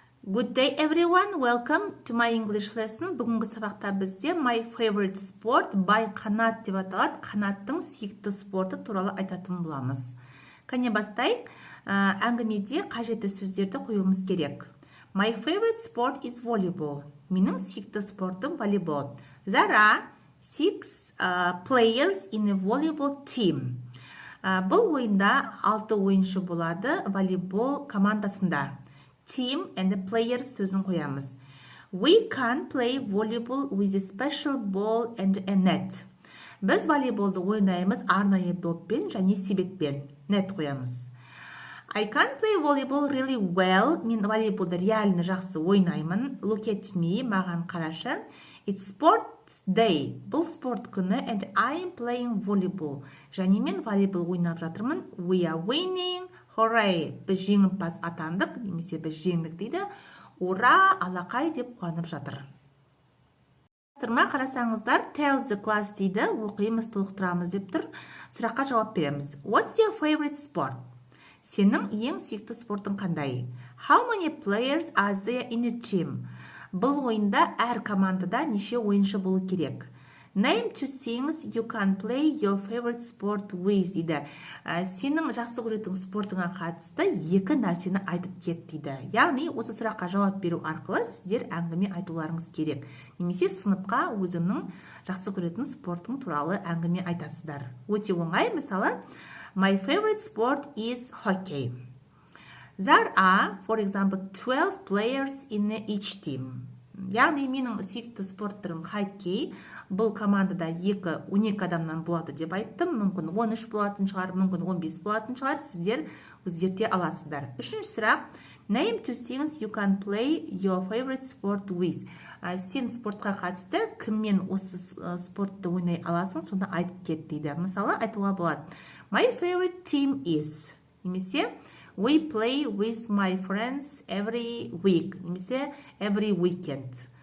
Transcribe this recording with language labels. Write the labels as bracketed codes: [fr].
[en] Good day everyone, welcome to my English lesson. [kk] Бүгінгі сабақта бізде [en] my favorite sport by [kk] қанат деп аталады. Қанаттың сүйікті спорты туралы айтатын боламыз. Кәне бастайық. Әңгімеде қажетті сөздерді қоюымыз керек. [en] My favorite sport is volleyball. [kk] Менің сүйікті спортым волейбол. [en] There are 6 players in a volleyball team. [kk] Бұл ойында 6 ойыншы болады волейбол командасында. [en] Team and the players [kk] сөзін қоямыз. [en] We can play volleyball with a special ball and a net. [kk] Біз волейболды ойнаймыз арнайы доппен және себетпен. Net қоямыз. [en] I can play volleyball really well. [kk] Мен волейболды реально жақсы ойнаймын. [en] Look at me, [kk] маған қарашы. [en] It's sports day. [kk] Бұл спорт күні [en] and I am playing volleyball. [kk] Және мен волейбол ойнап жатырмын. [en] We are winning. Hooray! [kk] Біз жеңімпаз атандық, немесе біз жеңдік дейді. Ура! Алақай деп қуанып жатыр. Сұрма қарасаңыздар, [en] tell the class [kk] дейді. Оқимыз, толықтырамыз деп тұр. Сұраққа жауап береміз. [en] What's your favorite sport? [kk] Сенің ең сүйікті спортың қандай? [en] How many players are there in a team? [kk] Бұл ойында әр командада неше ойыншы болу керек? [en] Name 2 things you can play your favorite sport with [kk] дейді. Сенің жақсы көретін спортыңа қатысты 2 нәрсені айтып кет дейді. Яғни осы сұраққа жауап беру арқылы сіздер әңгіме айтуларыңыз керек. Немесе сыныпқа өзіңнің жақсы көретін спортың туралы әңгіме айтасыздар. Өте оңай, мысалы, [en] my favorite sport is hockey. There are, for example, 12 players in each team. [kk] Яғни менің сүйікті спорт түрім хоккей. Бұл командада 12 адамнан болады деп айттым. Мүмкін 13 болатын шығар, мүмкін 15 болатын шығар. Сіздер өзгерте аласыздар. Үшінші сұрақ. Name 2 things you can play your favorite sport with. Сен спортқа қатысты кіммен осы спортты ойнай аласың, сонда айтып кет дейді. Мысалы, айтуға болады. [en] My favorite team is. [kk] Немесе [en] we play with my friends every week. [kk] Немесе [en] every weekend.